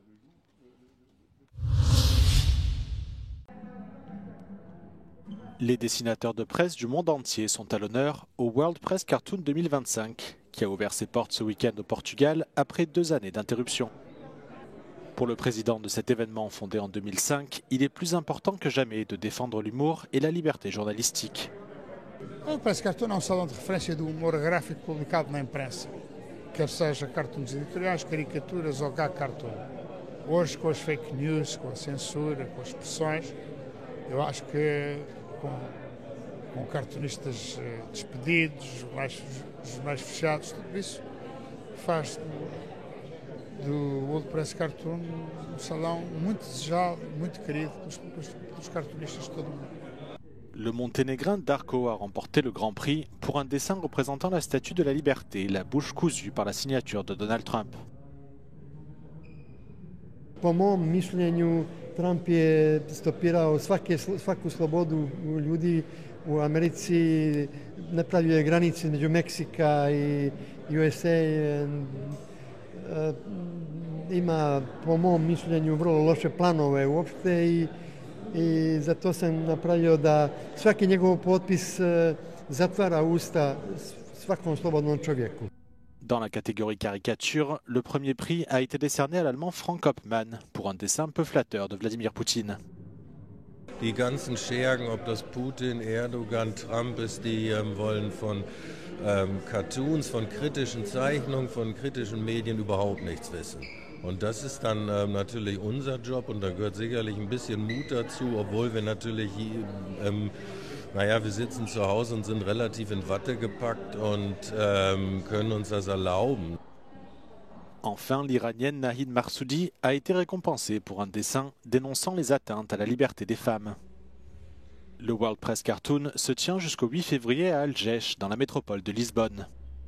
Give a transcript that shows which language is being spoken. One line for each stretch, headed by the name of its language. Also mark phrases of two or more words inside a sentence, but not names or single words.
French: Les dessinateurs de presse du monde entier sont à l'honneur au World Press Cartoon 2025, qui a ouvert ses portes ce week-end au Portugal après 2 années d'interruption. Pour le président de cet événement fondé en 2005, il est plus important que jamais de défendre l'humour et la liberté journalistique.
Portuguese: O Press Cartoon é um salão de referência do humor gráfico publicado na imprensa, quer seja cartoons editoriais, caricaturas ou
English: gag cartoon.
Portuguese: Hoje, com as
English: fake news,
Portuguese: com a censura, com as pressões, eu acho que com cartunistas despedidos, os mais fechados, tudo isso faz do World Press Cartoon um salão muito desejado, muito querido dos cartunistas de todo o mundo.
French: Le Monténégrin Darko a remporté le Grand Prix pour un dessin représentant la Statue de la Liberté, la bouche cousue par la signature de Donald Trump.
Serbian: Po mom mišljenju, Trump je stopirao svaku slobodu ljudi u Americi, napravio je granice između Meksika i USA. Ima, po mom mišljenju, vrlo loše planove uopšte i zato sam napravio da svaki njegov potpis zatvara usta svakom slobodnom čovjeku.
French: Dans la catégorie caricature, le premier prix a été décerné à l'Allemand Frank Hopman pour un dessin peu flatteur de Vladimir Poutine.
German: Die ganzen Schergen, ob das Putin, Erdogan, Trump ist, die wollen von Cartoons, von kritischen Zeichnungen, von kritischen Medien überhaupt nichts wissen. Und das ist dann natürlich unser Job und da gehört sicherlich ein bisschen Mut dazu, obwohl wir natürlich, wir sitzen zu Hause und sind relativ in Watte gepackt und können uns das erlauben.
French: Enfin, l'Iranienne Nahid Marsoudi a été récompensée pour un dessin dénonçant les atteintes à la liberté des femmes. Le World Press Cartoon se tient jusqu'au 8 février à Algèche, dans la métropole de Lisbonne.